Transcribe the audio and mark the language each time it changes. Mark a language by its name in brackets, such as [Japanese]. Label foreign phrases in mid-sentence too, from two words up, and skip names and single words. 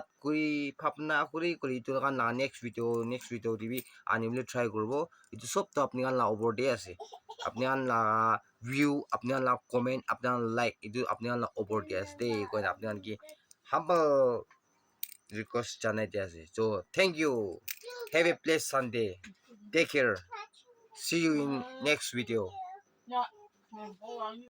[Naga Pidgin] kuri phapna kuri itu kan la [English] next video [Naga Pidgin] dibi animle try kurbo itu sob to apni kan la over de ase apni kan la view apni kan la comment apni kan like itu apni kan la over de ase de ko apni kan ki [English] humble request [Naga Pidgin] janai de ase [English] so thank you have a blessed Sunday take care see you in next video